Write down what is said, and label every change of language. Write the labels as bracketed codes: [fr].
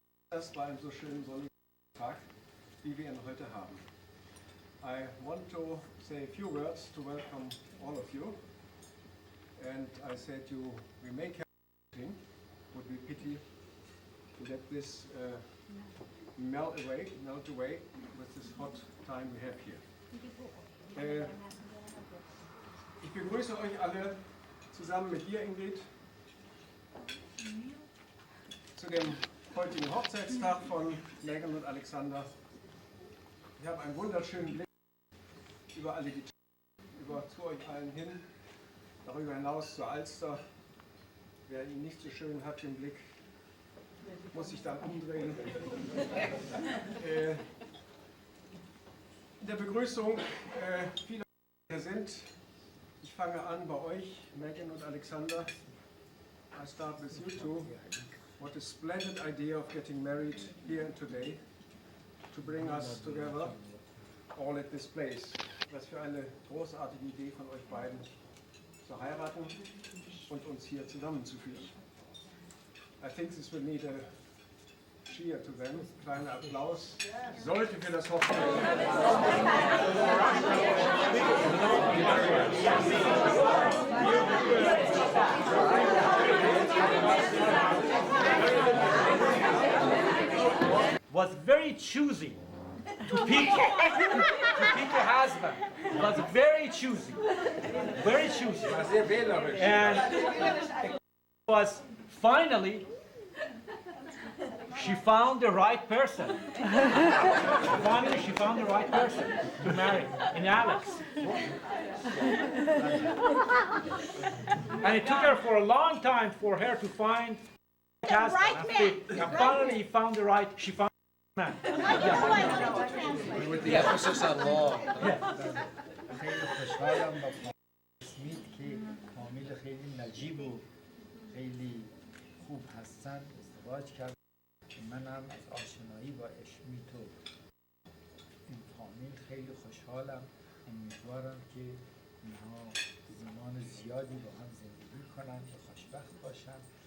[de] Das bei einem so schönen sonnigen Tag, wie wir ihn heute haben. [en] I want to say a few words to welcome all of you. And I said we make everything. Would be pity to let this melt away with this hot time we have here. [de] Ich begrüße euch alle zusammen mit dir, Ingrid, zu dem heutigen Hochzeitstag von Megan und Alexander. Wir haben einen wunderschönen Blick über alle die zu euch allen hin, darüber hinaus zur Alster. Wer ihn nicht so schön hat, den Blick, muss sich dann umdrehen. In der Begrüßung, viele hier sind. Ich fange an bei euch, Megan und Alexander. [en] I start with you two. What a splendid idea of getting married here and today, to bring us together all at this place. [de] Was für eine großartige Idee von euch beiden, zu heiraten und uns hier zusammenzuführen. [en] I think this will need a cheer to them. [de] Kleiner Applaus. Sollte für das [en] was very choosy to pick a husband. Was very choosy, and was finally she found the right person. Finally, she found the right person to marry in Alex. And it took her for a long time for her to find a husband. And finally, he found the right. She found the man. With the emphasis on law. [fa] خیلی خوشحالم با اسمیت که کامل خیلی نجیب و خیلی خوب هستن ازدواج کردن. منم از آشنایی با اشمیت و این فامیل خیلی خوشحالم. امیدوارم که اینها زمان زیادی با هم زندگی کنن و خوشبخت باشن.